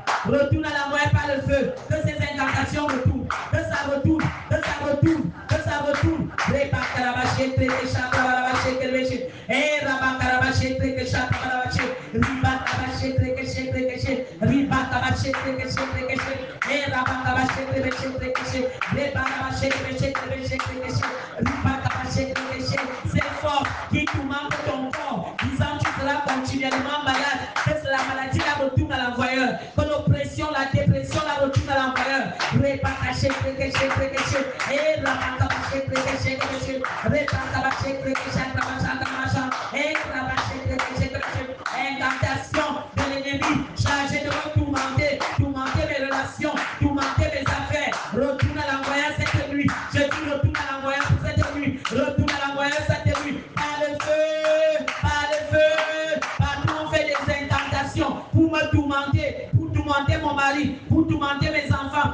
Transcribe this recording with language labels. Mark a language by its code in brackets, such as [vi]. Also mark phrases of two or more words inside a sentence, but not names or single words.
[fr] retourne à l'envoyer par le feu. Que ces incantations retournent, que ça retourne, que ça retourne, que ça retourne. Rebakarabaché, Trekesha, Rabarabaché, Kelbeché, et Rabakarabaché, Trekesha, Rabarabaché, Ribakabaché, Trekeshe, Trekeshe, Ribakabaché, Trekeshe, Trekeshe, et Rabakabaché, Trekeshe, Trekeshe, Rebakabaché, Trekeshe, Trekeshe, Trekeshe, Ribakabaché, Trekeshe. C'est fort qui tourmente ton corps, disant tu seras continuellement malade, que la maladie la retourne à l'envoyeur, que l'oppression, la dépression la retourne à l'envoyeur. Rebakaché, Trekeshe, Trekeshe, et Rabakabaché, Trekeshe, Trekeshe, Rebakabaché, Trekeshe, Trekeshe, et Rabaché, Trekeshe, Trekeshe. Incantation de l'ennemi chargé de me tourmenter, tourmenter mes relations, tourmenter mes affaires. Retourne à l'envoyeur cette nuit. Je dis retourne à l'envoyeur cette nuit. Retourne à l'envoyeur cette nuit. Par le feu, par le feu. Partout on fait des incantations pour me tourmenter, pour tourmenter mon mari, pour tourmenter mes enfants.